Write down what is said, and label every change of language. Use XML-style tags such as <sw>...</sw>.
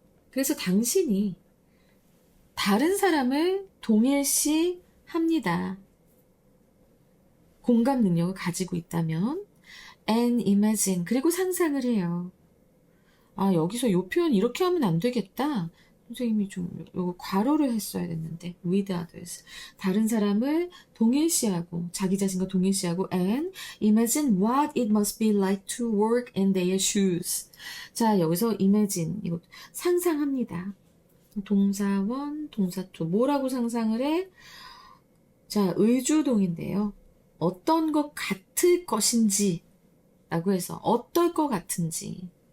<ko>그래서 당신이 다른 사람을 동일시합니다. 공감 능력을 가지고 있다면,</ko> <en>and imagine,</en> <ko>그리고 상상을 해요. 아, 여기서 요 표현 이렇게 하면 안 되겠다. 선생님이 좀 요거 괄호를 했어야 됐는데</ko> <en>with others.</en> <ko>다른 사람을 동일시하고 자기 자신과 동일시하고</ko> <en>and imagine what it must be like to work in their shoes.</en> <ko>자, 여기서 imagine 이거 상상합니다. 동사 원, 동사 투. 뭐라고 상상을 해? 자, 의주동인데요. 어떤 것 같을 것인지 라고 해서 어떨 것 같은지.</ko>